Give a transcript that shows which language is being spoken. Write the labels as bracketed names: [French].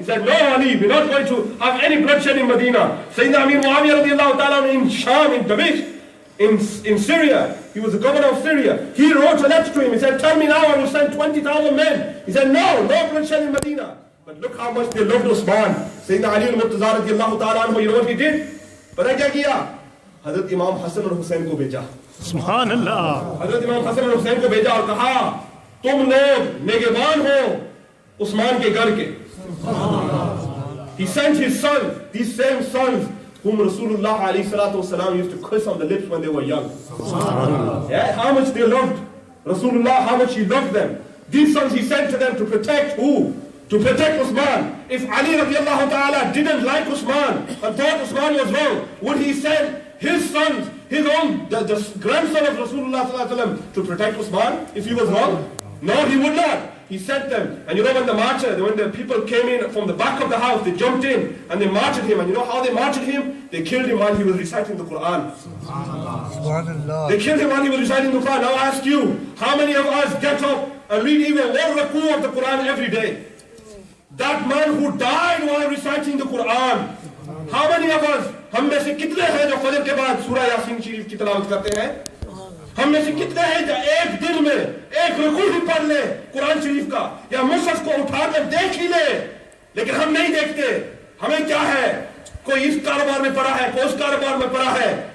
[English] He said, no Ali, we're not going to have any bloodshed in Medina. Sayyidina Amir Muawiyah radiallahu ta'ala in Sham, in Damascus, in Syria. He was the governor of Syria. He wrote a letter to him. He said, tell me now, I will send 20,000 men. He said, no bloodshed in Medina. But look how much they loved Usman. Sayyidina Ali al-Murtaza radiallahu ta'ala, you know what he did? [Urdu] پتہ کیا کیا؟ حضرت امام حسن اور حسین کو بھیجا. سبحان اللہ. حضرت امام حسن اور حسین کو بھیجا اور کہا تم لوگ نگہبان ہو عثمان کے گھر کے. [English] He sent his sons, these same sons whom Rasulullah alayhi salatu wasalam used to kiss on the lips when they were young. Yeah, how much they loved Rasulullah, how much he loved them. These sons he sent to them to protect who? To protect Usman. If Ali radiallahu ta'ala didn't like Usman and thought Usman was wrong, would he send his sons, his own, the grandson of Rasulullah sallallahu alaihi wasallam to protect Usman if he was wrong? No, he would not. He sent them. And you know when the people came in from the back of the house, they jumped in and they martyred him. And you know how they martyred him? They killed him while he was reciting the Quran. Subhanallah. They killed him while he was reciting the Quran. Now I ask you, how many of us get up and read even one raku of the Quran every day? That man who died while reciting the Quran. How many of us, [Urdu] ہم میں سے کتنے ہیں جو فجر کے بعد سورہ یاسین شریف کی تلاوت کرتے ہیں؟ ہم میں سے کتنے ہیں جو ایک دن میں ایک رکوع ہی پڑھ لے قرآن شریف کا یا مصحف کو اٹھا کر دیکھ ہی لے؟ لیکن ہم نہیں دیکھتے. ہمیں کیا ہے؟ کوئی اس کاروبار میں پڑا ہے, کوئی اس کاروبار میں پڑا ہے.